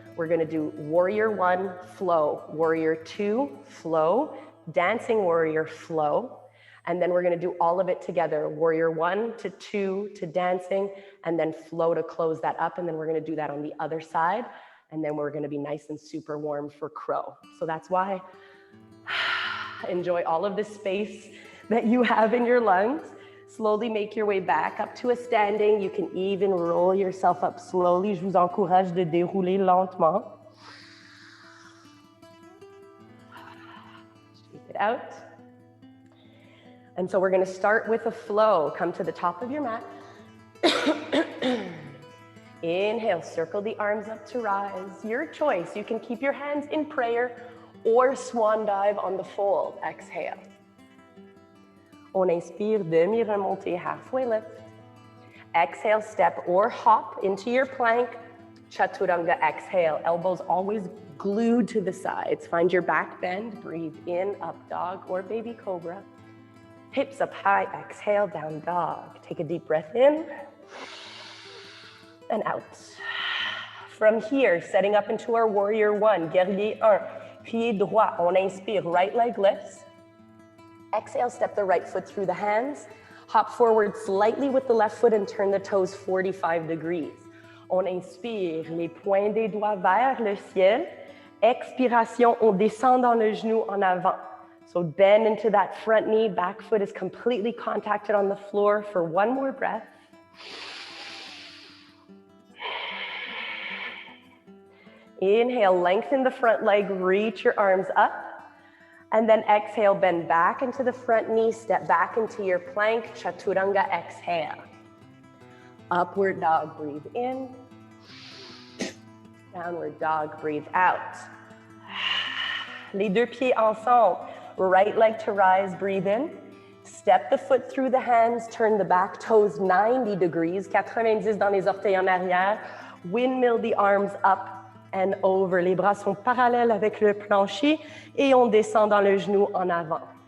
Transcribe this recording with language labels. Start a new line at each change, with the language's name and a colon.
English: We're going to do warrior 1, flow, warrior 2, flow, dancing warrior, flow, and then we're going to do all of it together, warrior 1 to 2 to dancing, and then flow to close that up, and then we're going to do that on the other side, and then we're going to be nice and super warm for crow. So that's why enjoy all of this space that you have in your lungs. Slowly make your way back up to a standing. You can even roll yourself up slowly.
French: Je vous encourage de dérouler lentement.
English: Shake it out. And so we're going to start with a flow. Come to the top of your mat. Inhale, circle the arms up to rise. Your choice. You can keep your hands in prayer or swan dive on the fold. Exhale.
French: On inspire, demi-remontée,
English: halfway lift. Exhale, step or hop into your plank. Chaturanga, exhale. Elbows always glued to the sides. Find your back bend. Breathe in, up dog or baby cobra. Hips up high, exhale, down dog. Take a deep breath in and out. From here, setting up into our warrior 1,
French: guerrier 1, pied droit. On inspire,
English: right leg lifts. Exhale, step the right foot through the hands. Hop forward slightly with the left foot and turn the toes 45 degrees.
French: On inspire, les points des doigts vers le ciel. Expiration, on descend dans le genou en avant.
English: So bend into that front knee, back foot is completely contacted on the floor for one more breath. Inhale, lengthen the front leg, reach your arms up. And then exhale, bend back into the front knee, step back into your plank, chaturanga, exhale. Upward dog, breathe in. Downward dog, breathe out.
French: Les deux pieds ensemble.
English: Right leg to rise, breathe in. Step the foot through the hands, turn the back toes 90 degrees,
French: 90 dans les orteils en arrière.
English: Windmill the arms up and over.
French: Les bras sont parallèles avec le plancher et on descend dans le genou en avant.